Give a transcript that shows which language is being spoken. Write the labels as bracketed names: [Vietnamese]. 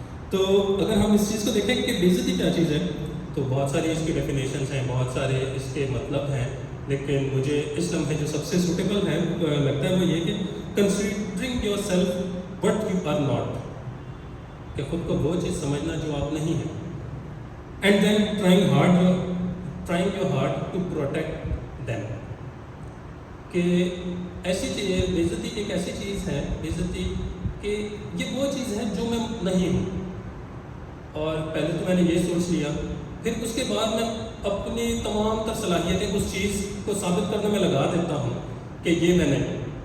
[Urdu] تو اگر ہم اس چیز کو دیکھیں کہ بے عزتی کیا چیز ہے, تو بہت ساری اس کی ڈیفینیشنس ہیں, بہت سارے اس کے مطلب ہیں, لیکن مجھے اس لمحے جو سب سے سوٹیبل ہے لگتا ہے وہ یہ کہ [English] considering yourself what you are not, [Urdu] کہ خود کو وہ چیز سمجھنا جو آپ نہیں ہیں, [English] And then trying hard trying your hard to protect them. [Urdu] کہ ایسی چیز بےعزتی ایک ایسی چیز ہے بےعزتی کہ یہ وہ چیز ہے جو میں نہیں ہوں، اور پہلے تو میں نے یہ سوچ لیا، پھر اس کے بعد میں اپنی تمام تر صلاحیتیں اس چیز کو ثابت کرنے میں لگا دیتا ہوں کہ یہ میں نہیں.